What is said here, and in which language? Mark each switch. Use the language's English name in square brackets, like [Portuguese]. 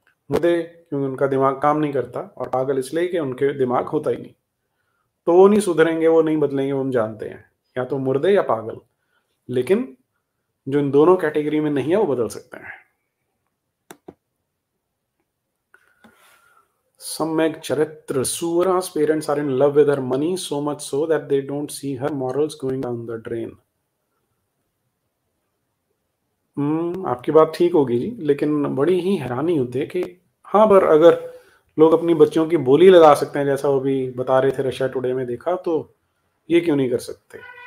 [Hindi] मुर्दे क्योंकि उनका दिमाग काम नहीं करता, और पागल इसलिए कि उनके दिमाग होता ही नहीं। तो वो नहीं सुधरेंगे, वो नहीं बदलेंगे, वो हम जानते हैं। या तो मुर्दे या पागल। लेकिन जो इन दोनों कैटेगरी में नहीं है वो बदल सकते हैं। [English] सम्यक चरित्र, Suvara's parents are in love with her money so much so that they don't see her morals going down the drain. [Hindi] आपकी बात ठीक होगी जी, लेकिन बड़ी ही हैरानी होती है कि हाँ, पर अगर लोग अपनी बच्चियों की बोली लगा सकते हैं, जैसा वो भी बता रहे थे रशिया टुडे में देखा, तो ये क्यों नहीं कर सकते?